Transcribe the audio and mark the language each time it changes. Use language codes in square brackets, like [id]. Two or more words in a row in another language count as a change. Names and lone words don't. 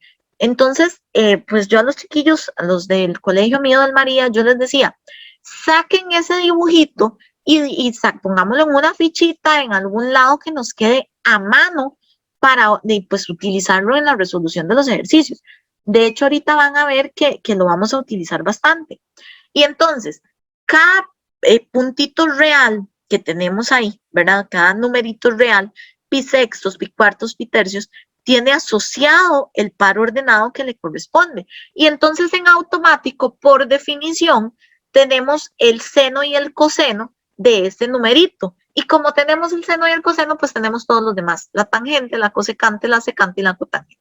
[es] Entonces, pues yo a los chiquillos, a los del colegio mío del María, yo les decía, saquen ese dibujito y pongámoslo en una fichita en algún lado que nos quede a mano para pues, utilizarlo en la resolución de los ejercicios. De hecho, ahorita van a ver que lo vamos a utilizar bastante. Y entonces, cada puntito real que tenemos ahí, ¿verdad? Cada numerito real, pi sextos, pi cuartos, pi tercios, tiene asociado el par ordenado que le corresponde. Y entonces en automático, por definición, tenemos el seno y el coseno de este numerito. Y como tenemos el seno y el coseno, pues tenemos todos los demás, la tangente, la cosecante, la secante y la cotangente.